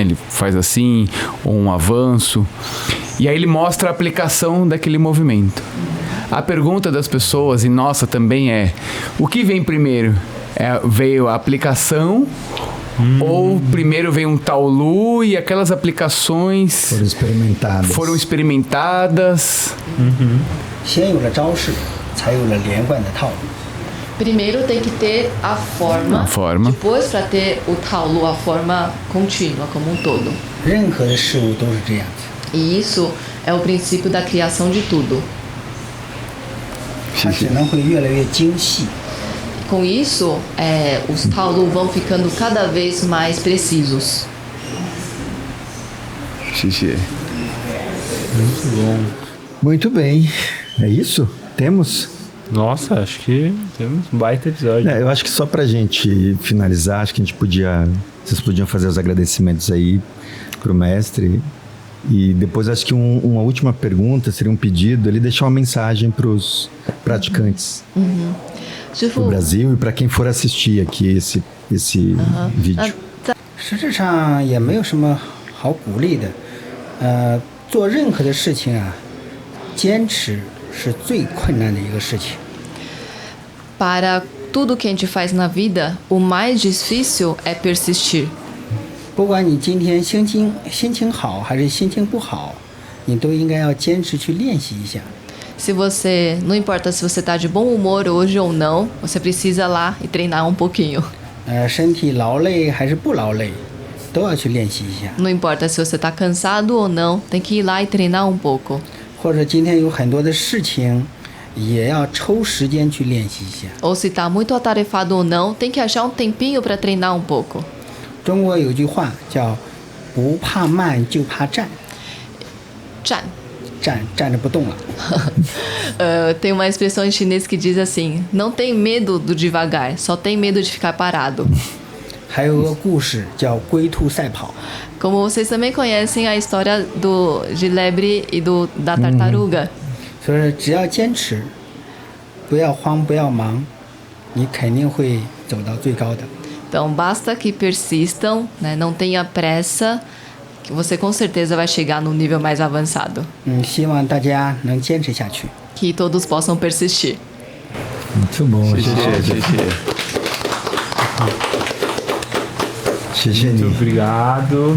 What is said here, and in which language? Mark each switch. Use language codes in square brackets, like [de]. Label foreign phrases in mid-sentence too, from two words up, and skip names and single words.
[pt] Ele faz assim, ou um avanço, e aí ele mostra a aplicação daquele movimento. A pergunta das pessoas, e nossa também é, o que vem primeiro? Veio a aplicação ou primeiro veio um taolu e aquelas aplicações foram experimentadas? [zh] 先有了招式，才有了连贯的套路。 [pt] Primeiro tem que ter a forma, depois para ter o taolu, a forma contínua como um todo. [zh] 任何的事物都是这样子。 [pt] E isso é o princípio da criação de tudo. [zh] 它只能会越来越精细。 [pt] Com isso, os taolu vão ficando cada vez mais precisos. [zh] 谢谢。 [pt] Muito bem. É isso? Temos? Nossa, acho que temos um baita episódio. Eu acho que só pra gente finalizar, acho que a gente vocês podiam fazer os agradecimentos aí pro mestre. E depois acho que uma última pergunta, seria um pedido, ele deixar uma mensagem pros praticantes do Brasil e para quem for assistir aqui esse vídeo. [zh] 实质上也没有什么好鼓励的，做任何的事情啊，坚持是最困难的一个事情。 [pt] Para tudo que a gente faz na vida, o mais difícil é persistir. [zh] 不管你今天心情好还是心情不好，你都应该要坚持去练习一下。 [pt] Não importa se você está de bom humor hoje ou não, você precisa ir lá e treinar um pouquinho. [zh] 身体劳累还是不劳累，都要去练习一下。 [pt] Não importa se você está cansado ou não, tem que ir lá e treinar um pouco. [zh] 或者今天有很多的事情，也要抽时间去练习一下。 [pt] Ou se está muito atarefado ou não, tem que achar um tempinho para treinar um pouco. [zh] 中国有句话叫“不怕慢，就怕站”。站着不动了。 [pt] Tem uma expressão em chinês que diz assim: não tem medo do devagar, só tem medo de ficar parado. [zh] 还有个故事叫“龟兔赛跑”。 [pt] Como vocês também conhecem a história de lebre e da tartaruga. [zh] 所以只要坚持，不要慌，不要忙，你肯定会走到最高的。 [pt] Então basta que persistam, né? Não tenha pressa, que você com certeza vai chegar num nível mais avançado. [zh] 希望大家能坚持下去。 [pt] Que todos possam persistir. Muito bom. Muito obrigado.